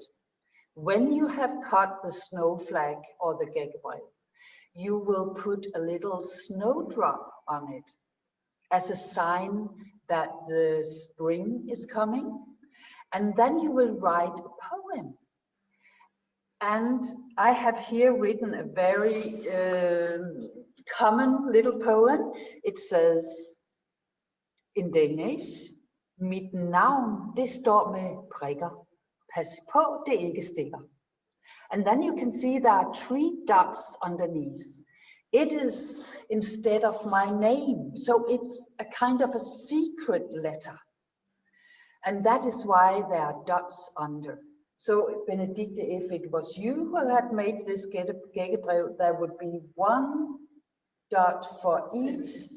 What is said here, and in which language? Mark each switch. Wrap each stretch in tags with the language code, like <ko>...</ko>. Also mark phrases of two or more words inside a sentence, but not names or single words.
<en>When you have cut the snow flag or the gækkebrev, you will put a little snowdrop on it as a sign that the spring is coming. And then you will write a poem. And I have here written a very common little poem. It says in Danish,</en> <da>Mit navn, det står med prikker. Pas på, det ikke stikker.</da> <en>And then you can see there are 3 dots underneath. It is instead of my name, so it's a kind of a secret letter. And that is why there are dots under. So Benedikte, if it was you who had made this gækkebrev, there would be 1 dot for each.</en>